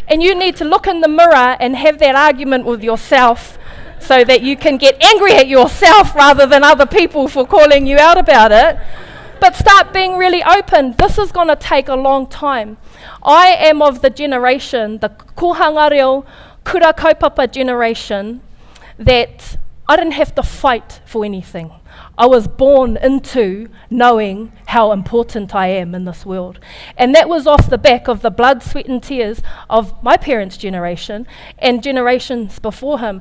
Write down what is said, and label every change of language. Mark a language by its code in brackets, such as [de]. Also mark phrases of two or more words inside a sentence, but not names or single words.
[en] And you need to look in the mirror and have that argument with yourself so that you can get angry at yourself rather than other people for calling you out about it. But start being really open. This is going to take a long time. I am of the generation, the [mi] kohanga reo, kura kaupapa [en] generation, that I didn't have to fight for anything. I was born into knowing how important I am in this world. And that was off the back of the blood, sweat and tears of my parents' generation and generations before him.